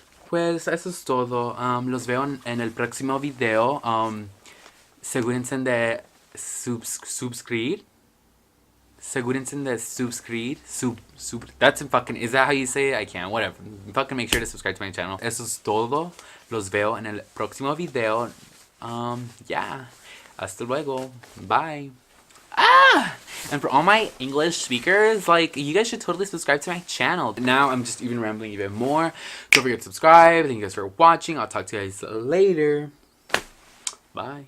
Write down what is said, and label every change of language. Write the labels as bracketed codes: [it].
[es] Pues, eso es todo. Los veo en el próximo video. Asegúrense de subscribe. [en] That's in fucking, is that how you say it? I can't, whatever. Fucking make sure to subscribe to my channel. [es] Eso es todo. Los veo en el próximo video. Yeah. Hasta luego. Bye. [en] And for all my English speakers, like, you guys should totally subscribe to my channel. Now I'm just even rambling even more. Don't forget to subscribe. Thank you guys for watching. I'll talk to you guys later. Bye.